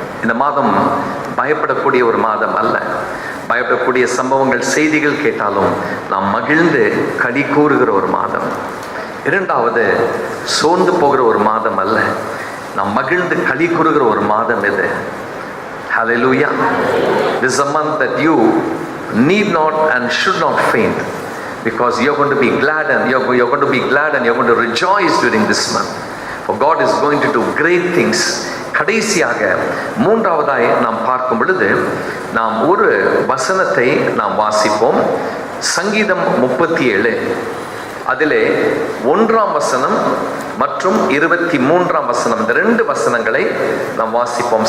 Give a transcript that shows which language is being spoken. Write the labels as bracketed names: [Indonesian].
[Tamil] இந்த மாதம் பயப்படக்கூடிய ஒரு மாதம் அல்ல. பயப்படக்கூடிய சம்பவங்கள், செய்திகள் கேட்டாலும் நாம் மகிழ்ந்து களி கூறுகிற ஒரு மாதம். இரண்டாவது, சோர்ந்து போகிற ஒரு மாதம் அல்ல, நாம் மகிழ்ந்து களி கூறுகிற ஒரு மாதம் இது. [English] Hallelujah. This is a month that you need not and should not faint, because you're going to be glad and you're going to be glad and you're going to rejoice during this month, for God is going to do great things. [Tamil] கடைசியாக மூன்றாவதாய் நாம் பார்க்கும் பொழுது நாம் ஒரு வசனத்தை நாம் வாசிப்போம். சங்கீதம் 37 அதிலே 1ஆம் வசனம் மற்றும் 23ஆம் வசனம், இந்த 2 வசனங்களை நாம் வாசிப்போம்.